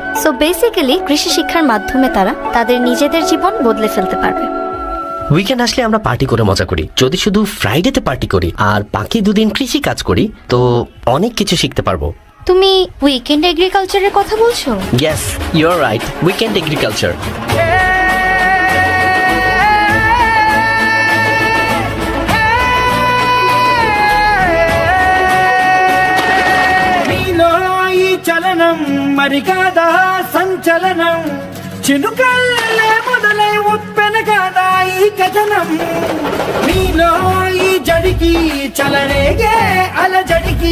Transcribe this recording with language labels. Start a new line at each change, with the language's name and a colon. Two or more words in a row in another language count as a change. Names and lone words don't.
English: so basically
Bangla: কৃষি শিক্ষার মাধ্যমে তারা তাদের নিজেদের জীবন বদলে ফেলতে পারবে। উইকেন্ড আসলে আমরা পার্টি করে মজা করি। যদি শুধু ফ্রাইডেতে পার্টি করি আর বাকি দুদিন কৃষি কাজ করি তো অনেক কিছু শিখতে পারবো। তুমি
English: weekend agriculturer
Bangla: কথা বলছো?
English: Yes, you are right, weekend agriculture.
Telugu: నీలో ఈ చలనం మరి కాదా సంచలనం చినుకల్లే మొదలై ఉప్పెన కాదా ఈ కథనం నీలో ఈ జడికి చలరేగే అలజడికి